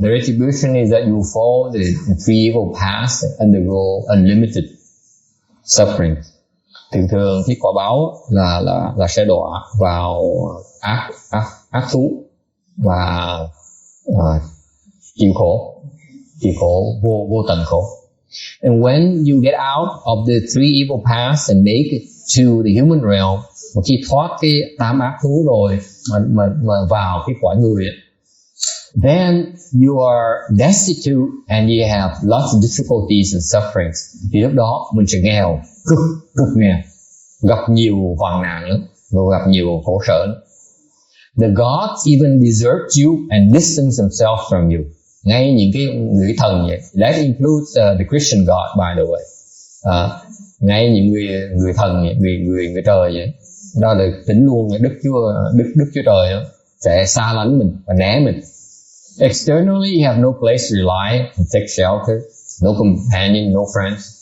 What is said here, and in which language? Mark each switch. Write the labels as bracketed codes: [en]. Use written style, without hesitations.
[en] The retribution is that you will fall the three evil paths and undergo unlimited suffering. [vi] Thường cái quả báo là sẽ đọa vào ác thú và chịu khổ vô tận khổ. [en] And when you get out of the three evil paths and make it to the human realm, [vi] một khi thoát cái tám ác thú rồi mà vào cái cõi người, [en] then you are destitute and you have lots of difficulties and sufferings. [vi] Thì lúc đó mình sẽ nghèo, cực nghèo, gặp nhiều hoạn nạn lắm, và gặp nhiều khổ sở lắm. [en] The gods even desert you and distance themselves from you. [vi] Ngay những cái người thần vậy. [en] That includes the Christian God, by the way. [vi] Ngay những người thần vậy, người trời vậy. Đó là tính luôn Đức Chúa Trời đó, sẽ xa lánh mình và né mình. [en] Externally, you have no place to rely and take shelter, no companion, no friends.